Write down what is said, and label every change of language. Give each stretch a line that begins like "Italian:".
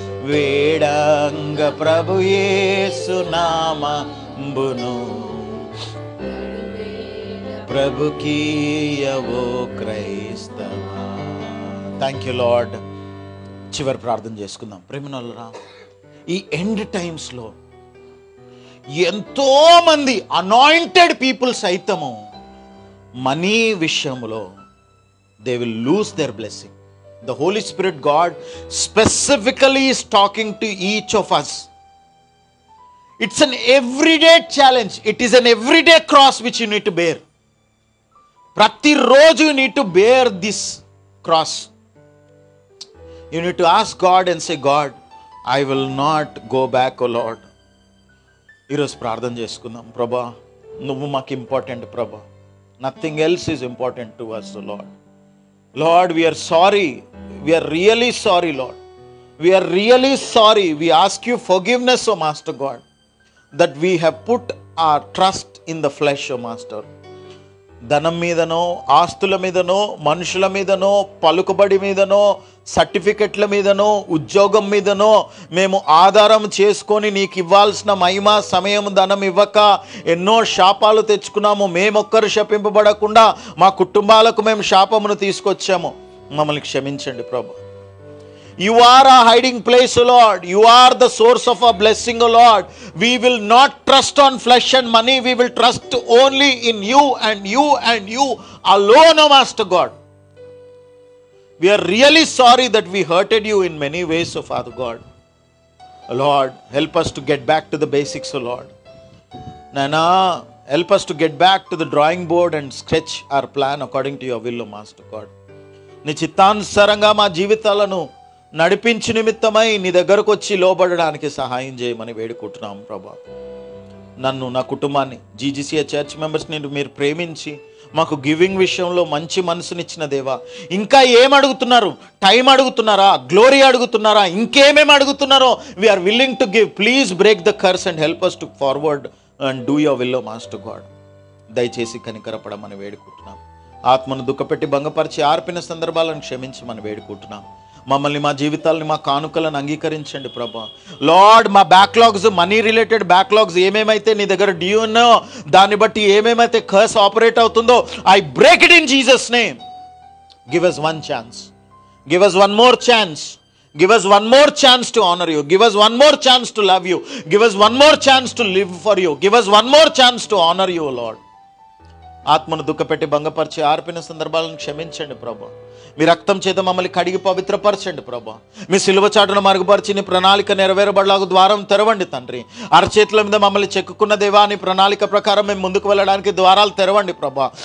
Telugu: వేడంగ Prabhu Yesu నామంబును ప్రభుకీయవో క్రైస్తవా.
English: Thank you Lord.
Telugu: చివరి ప్రార్థన చేసుకుందాం. ప్రేమనోళ్ళరా, ఈ ఎండ్ టైమ్స్లో ఎంతోమంది అనాయింటెడ్ పీపుల్ సైతము మనీ విషయంలో
English: They will lose their blessing. The Holy Spirit God specifically is talking to each of us. It's an everyday challenge. It is an everyday cross which you need to bear.
Telugu: Prati roju
English: you need to bear this cross. You need to ask God and say, God, I will not go back, O Lord.
Telugu: ఈరోజు ప్రార్థన చేసుకుందాం. ప్రభా, నువ్వు మాకు important ప్రభా.
English: Nothing else is important to us, O Lord. Lord, we are sorry. We are really sorry, Lord. We are really sorry. We ask you forgiveness, O Master God, that we have put our trust in the flesh, O Master.
Telugu: ధనం మీదనో, ఆస్తుల మీదనో, మనుషుల మీదనో, పలుకుబడి మీదనో, సర్టిఫికెట్ల మీదనో, ఉద్యోగం మీదనో మేము ఆధారం చేసుకొని నీకు ఇవ్వాల్సిన మహిమ, సమయం, ధనం ఇవ్వక ఎన్నో శాపాలు తెచ్చుకున్నాము. మేమొక్కరు శపింపబడకుండా మా కుటుంబాలకు మేము శాపమును తీసుకొచ్చాము. మమ్మల్ని క్షమించండి ప్రభు.
English: You are a hiding place, O Lord. You are the source of our blessing, O Lord. We will not trust on flesh and money. We will trust only in you and you and you alone, O Master God. We are really sorry that we hurted you in many ways, O Father God. O Lord, help us to get back to the basics, O Lord. Nana, help us to get back to the drawing board and sketch our plan according to your will, O Master God.
Telugu: నీ చిత్తానుసారంగా మా జీవితాలను నడిపించు నిమిత్తమై నీ దగ్గరకు వచ్చి లోబడడానికి సహాయం చేయమని వేడుకుంటున్నాం ప్రభా. నన్ను, నా కుటుంబాన్ని, జీజీసీఏ చర్చ్ మెంబర్స్ని మీరు ప్రేమించి మాకు గివింగ్ విషయంలో మంచి మనసునిచ్చిన దేవా. ఇంకా ఏం అడుగుతున్నారు? టైం అడుగుతున్నారా? గ్లోరీ అడుగుతున్నారా? ఇంకేమేమి అడుగుతున్నారో
English: We are willing to give. Please break the curse and help us to forward and do your will, master God.
Telugu: దయచేసి కనికరపడమని వేడుకుంటున్నాం. ఆత్మను దుఃఖపెట్టి భంగపరిచి ఆర్పిన సందర్భాలను క్షమించమని వేడుకుంటున్నాం. మమ్మల్ని, మా జీవితాలని, మా కానుకలను అంగీకరించండి ప్రభా. లార్డ్, మా బ్యాక్లాగ్స్, మనీ రిలేటెడ్ బ్యాక్లాగ్స్ ఏమేమైతే నీ దగ్గర డ్యూ ఉన్నో, దాన్ని బట్టి ఏమేమైతే కర్స్ ఆపరేట్ అవుతుందో,
English: I break it in Jesus name. Give us one chance, give us one more chance, give us one more chance to honor you, give us one more chance to love you, give us one more chance to live for you, give us one more chance to honor you, Lord.
Telugu: ఆత్మను దుఃఖపెట్టి భంగపరిచి ఆర్పిన సందర్భాలను క్షమించండి ప్రభా. మీ రక్తం చేత మమ్మల్ని కడిగి పవిత్రపరచండి ప్రభా. మీ సిలువ చాటును మరుగుపరిచి నీ ప్రణాళిక నెరవేరబడలాగు ద్వారం తెరవండి తండ్రి. అరచేతుల మీద మమ్మల్ని చెక్కుకున్న దేవా, నీ ప్రణాళిక ప్రకారం మేము ముందుకు వెళ్ళడానికి ద్వారాలు తెరవండి ప్రభా.